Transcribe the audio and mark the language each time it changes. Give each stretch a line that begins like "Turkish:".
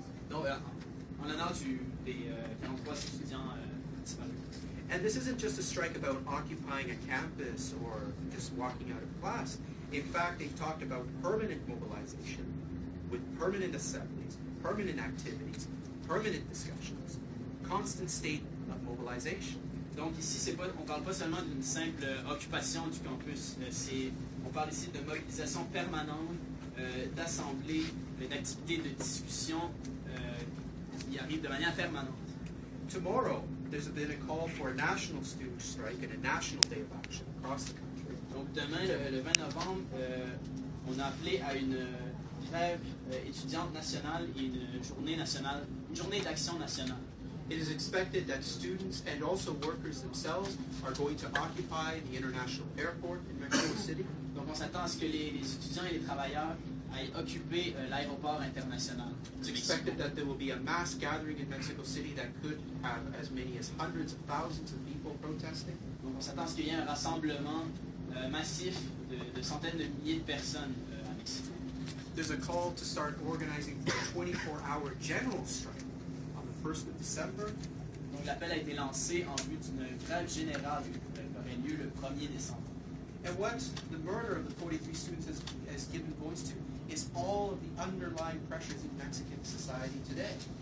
French: Donc, en l'honneur des 43 étudiants disparus.
English: And this isn't just a strike about occupying a campus or just walking out of class. In fact, they've talked about permanent mobilization with permanent assemblies, permanent activities, permanent discussions, constant state of mobilization.
French: Donc ici, on ne parle pas seulement d'une simple occupation du campus, on parle ici de mobilisation permanente, d'assemblées, d'activités de discussion qui arrivent de manière permanente.
English: Tomorrow, there's been a call for a national student strike and a national day of action across the country.
French: Donc demain, le 20 novembre, on a appelé à une grève étudiante nationale et une journée d'action nationale.
English: It is expected that students and also workers themselves are going to occupy the international airport in Mexico City.
French: Donc on s'attend à ce que les étudiants et les travailleurs aillent occuper l'aéroport international.
English: It's expected that there will be a mass gathering in Mexico City that could have as many as hundreds of thousands of people protesting.
French: Donc on s'attend à ce qu'il y ait un rassemblement massif de centaines de milliers de personnes à Mexico.
English: There's a call to start organizing for a 24-hour general strike on the 1st of December.
French: Donc l'appel a été lancé en vue d'une grève générale qui aurait lieu le 1er décembre.
English: And what the murder of the 43 students has given voice to is all of the underlying pressures in Mexican society today.